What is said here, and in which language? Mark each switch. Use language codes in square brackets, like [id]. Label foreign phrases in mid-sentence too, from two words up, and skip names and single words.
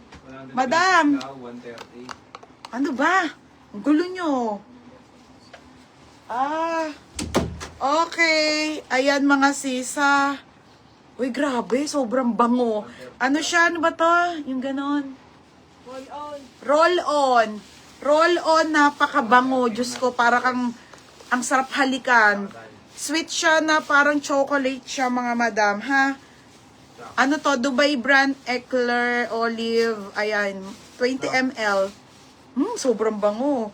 [tl] 100 Madam! pesos daw, 130. ano ba? Ang gulo nyo. Okay. Ayan mga sisa. Uy, grabe. Sobrang bango. Ano siya? Ano ba to? Yung ganon. [en] roll on. Roll on. Roll on. [tl] Napakabango. Diyos ko, para kang ang sarap halikan. Sweet siya na parang chocolate siya mga madam, ha? Ano to? Dubai brand Eclair Olive. Ayan. 20 ml. Sobrang bango.